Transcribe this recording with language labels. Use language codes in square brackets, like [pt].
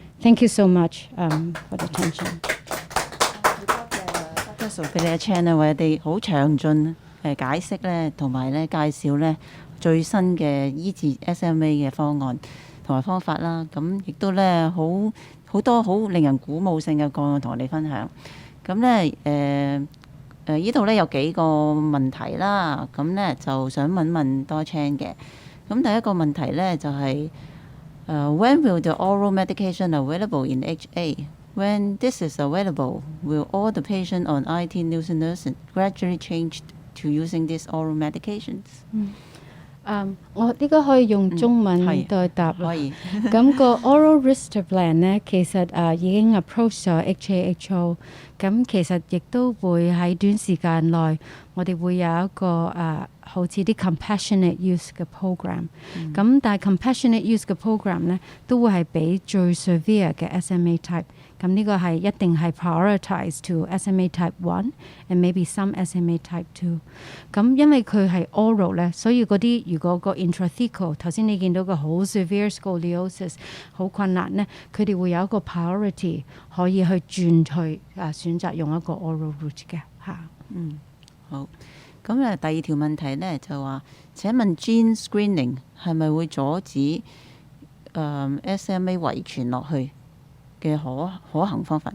[en] Thank you so much for the attention. [yue] Sophelia Chan 咧為我哋好詳盡解釋咧，同埋咧介紹咧最新嘅醫治 SMA 嘅方案同埋方法啦。咁亦都咧好多好令人鼓舞性嘅個案同我哋分享。咁咧呢度咧有幾個問題啦，咁咧就想問多 Chan 嘅。咁第一個問題咧就係 [en] when will the oral medication available in HA? When this is available, will all the patients on IT nusinersen gradually change to using these oral medications? [yue] 我呢個可以用中文代答啦。可以。咁個 oral Ritalin 咧，其實已經 approach 咗 HAHO， 咁其實亦都會喺短時間內，我哋會有一個好似啲 compassionate use 嘅 program。咁但係 compassionate use 嘅 program 咧，都會係俾最 severe 嘅 SMA type。咁呢個係一定係 [en] prioritize to SMA type 1 and maybe some SMA type 2。 [yue] 咁因為佢係 oral 咧，所以嗰啲如果個 intrathecal 頭先你見到個好 severe scoliosis 好困難咧，佢哋會有一個 priority 可以去轉去選擇用一個 oral route 嘅嚇。好。咁第二條問題咧就話：請問 gene screening 係咪會阻止SMA 遺傳落去嘅可行方法？